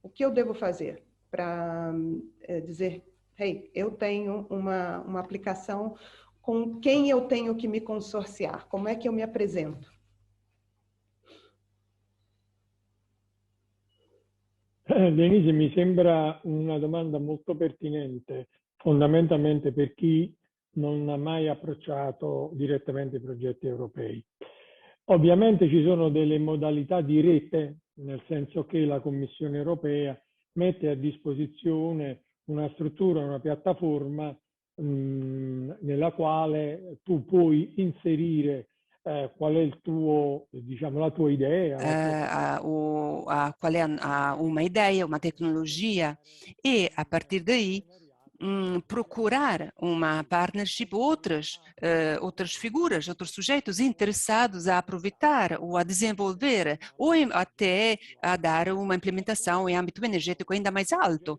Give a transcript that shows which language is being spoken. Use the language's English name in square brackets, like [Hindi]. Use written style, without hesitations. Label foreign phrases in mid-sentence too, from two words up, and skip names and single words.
[Portuguese] O que eu devo fazer para dizer hey, eu tenho uma aplicação com quem eu tenho que me consorciar, como é que eu me apresento? [Italian] Denise, mi sembra una domanda molto pertinente, fondamentalmente per chi non ha mai approcciato direttamente i progetti europei. Ovviamente ci sono delle modalità di rete, nel senso che la Commissione europea mette a disposizione una struttura, una piattaforma nella quale tu puoi inserire qual è il tuo, diciamo, la tua idea. [Portuguese] Qual é uma ideia, uma tecnologia, e a partir daí procurar uma partnership, outras figuras, outros sujeitos interessados a aproveitar ou a desenvolver ou até a dar uma implementação em âmbito energético ainda mais alto.